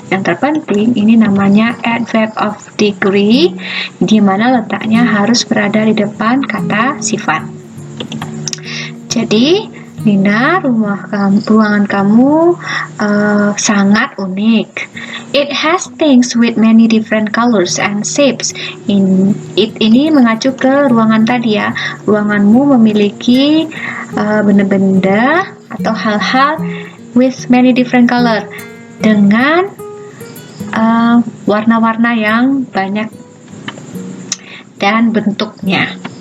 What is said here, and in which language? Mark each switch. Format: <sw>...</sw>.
<id>Yang terpenting ini namanya adverb of degree, di mana letaknya harus berada di depan kata sifat. Jadi Nina, ruangan kamu sangat unik.</id> <en>It has things with many different colors and shapes.</en> <id>Ini mengacu ke ruangan tadi ya. Ruanganmu memiliki benda-benda atau hal-hal</id> <en>with many different color,</en> <id>dengan warna-warna yang banyak dan bentuknya.</id>